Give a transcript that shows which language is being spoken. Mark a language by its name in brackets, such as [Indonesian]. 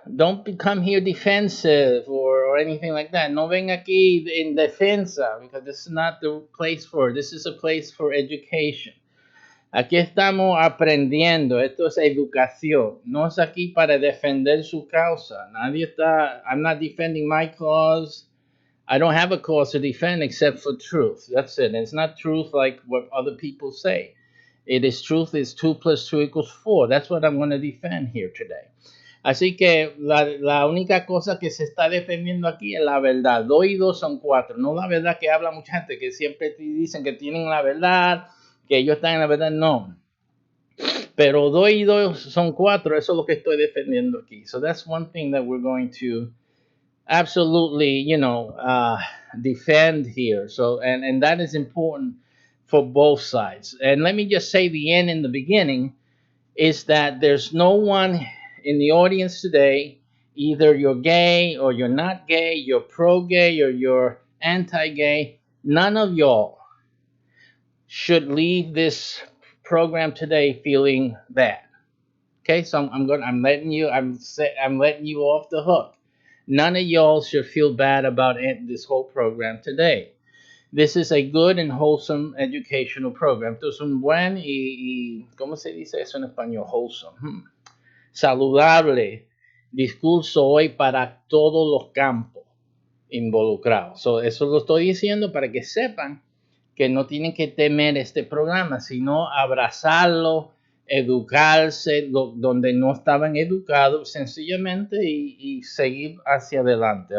[English] Don't become here defensive or anything like that. [Spanish] No ven aquí in defensa [English] because this is not the place for it. This is a place for education. [Spanish] Aquí estamos aprendiendo, esto es educación, no es aquí para defender su causa. Nadie está, [English] I'm not defending my cause. I don't have a cause to defend except for truth. That's it. And it's not truth like what other people say. It is truth is 2 plus 2 equals 4. That's what I'm going to defend here today. [Spanish] Así que la única cosa que se está defendiendo aquí es la verdad. 2 y 2 son 4. No la verdad que habla mucha gente que siempre te dicen que tienen la verdad, que ellos están en la verdad. No. Pero 2 y 2 son 4. Eso es lo que estoy defendiendo aquí. [English] So that's one thing that we're going to absolutely, defend here. So, and that is important for both sides. And let me just say the end in the beginning is that there's no one in the audience today, either you're gay or you're not gay, you're pro gay or you're anti gay. None of y'all should leave this program today feeling bad. Okay, so I'm letting you I'm letting you off the hook. None of y'all should feel bad about this whole program today. This is a good and wholesome educational program. [Spanish] Esto es un buen ¿cómo se dice eso en español? Wholesome. Saludable discurso hoy para todos los campos involucrados. So, eso lo estoy diciendo para que sepan que no tienen que temer este programa, sino abrazarlo, educarse donde no estaban educados sencillamente y seguir hacia adelante.